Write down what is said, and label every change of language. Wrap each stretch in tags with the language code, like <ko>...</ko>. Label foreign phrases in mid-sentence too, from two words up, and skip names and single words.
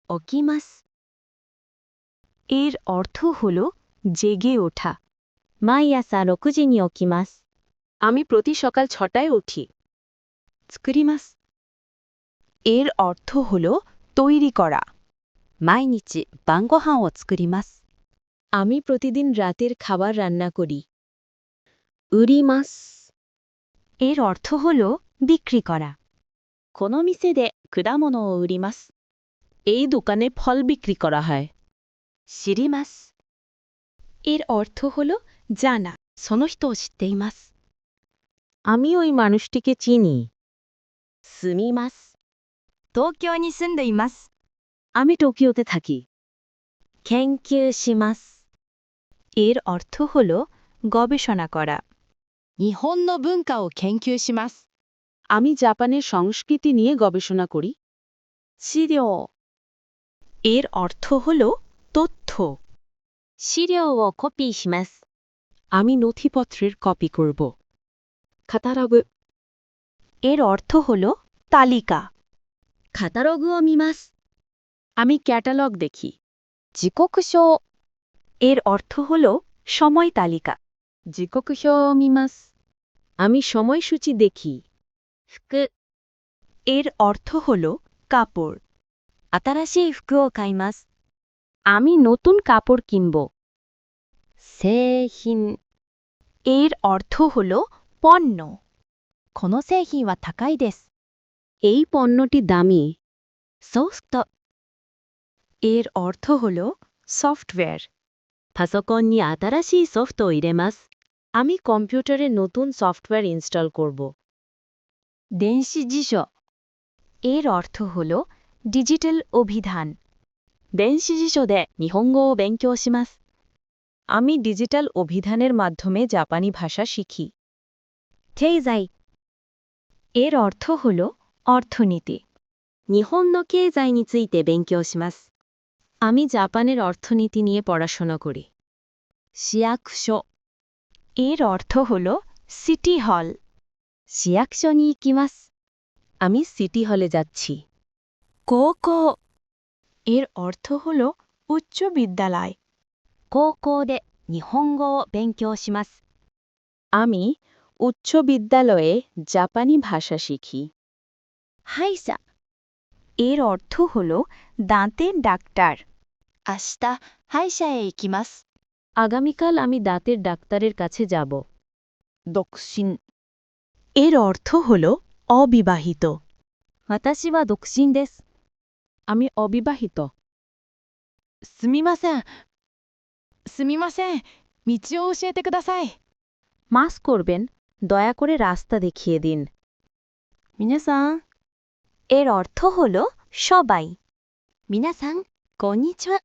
<bn>起きます এর অর্থ হল জেগে ওঠা</bn> <ja>毎朝6時に起きます</ja> <bn>আমি প্রতি সকাল 6টায় উঠি 作ります এর অর্থ হল তৈরি করা</bn> <ja>毎日晩ご飯を作ります</ja> <bn>আমি প্রতিদিন রাতের খাবার রান্না করি 売ります এর অর্থ হল বিক্রি করা</bn> <ja>この店で果物を売ります</ja> <bn>এই দোকানে ফল বিক্রি করা হয় 知ります এর অর্থ হল জানা</bn> <ja>その人を知っています</ja> <bn>আমি ওই মানুষটিকে চিনি 住みます</bn> <ja>東京に住んでいます</ja> <bn>আমি টোকিওতে থাকি 研究します এর অর্থ হল গবেষণা করা</bn> <ja>日本の文化を研究します。</ja> <bn>আমি জাপানের সংস্কৃতি নিয়ে গবেষণা করি</bn> <ja>資料</ja> <bn>এর অর্থ হল তথ্য</bn> <ja>資料をコピーします。</ja> <bn>আমি নথিপত্রের কপি করব</bn> <ja>カタログ</ja> <bn>এর অর্থ হল তালিকা</bn> <ja>カタログを見ます。</ja> <bn>আমি ক্যাটালগ দেখি</bn> <ja>時刻表</ja> <bn>এর অর্থ হল সময় তালিকা</bn> <ja>時刻表を見ます。</ja> <bn>আমি সময়সূচি দেখি</bn> <ja>服</ja> <bn>এর অর্থ হল কাপড়</bn> <ja>新しい服を買います。</ja> <bn>আমি নতুন কাপড় কিনব</bn> <ja>製品</ja> <bn>এর অর্থ হল পণ্য</bn> <ja>この製品は高いです。</ja> <bn>এই পণ্যটি দামি</bn> <ja>ソフト</ja> <bn>এর অর্থ হল সফটওয়্যার</bn> <ja>パソコンに新しいソフトを入れます</ja> <bn>আমি কম্পিউটারে নতুন সফটওয়্যার ইনস্টল করব</bn> <ja>電子辞書</ja> <bn>এর অর্থ হল ডিজিটাল অভিধান</bn> <ja>電子辞書で日本語を勉強します</ja> <bn>আমি ডিজিটাল অভিধানের মাধ্যমে জাপানি ভাষা শিখি</bn> <ja>経済</ja> <bn>এর অর্থ হল অর্থনীতি</bn> <ja>日本の経済について勉強します。</ja> <bn>আমি জাপানের অর্থনীতি নিয়ে পড়াশোনা করি</bn> <ja>市役所</ja> <bn>এর অর্থ হল সিটি হল</bn> <ja>市役所に行きます。</ja> <bn>আমি সিটি হলে যাচ্ছি</bn> <ja>高校</ja> <bn>এর অর্থ হল উচ্চ বিদ্যালয়</bn> <ja>高校で日本語を勉強します。</ja> <bn>আমি উচ্চ বিদ্যালয়ে জাপানি ভাষা শিখি</bn> <ja>歯医者</ja> <bn>এর অর্থ হল দাঁতের ডাক্তার</bn> <ja>明日歯医者へ行きます。</ja> <bn>আগামীকাল আমি দাঁতের ডাক্তারের কাছে যাব</bn> <ja>独身</ja> <bn>এর অর্থ হল অবিবাহিত</bn> <ja>私は独身です。</ja> <bn>আমি অবিবাহিত</bn> <ja>すみません。すみません。道を教えてください。</ja> <bn>মাস করবেন দয়া করে রাস্তা দেখিয়ে দিন</bn> <ja>皆さん、</ja> <bn>এর অর্থ হল সবাই</bn> <ja>皆さん、こんにちは。</ja>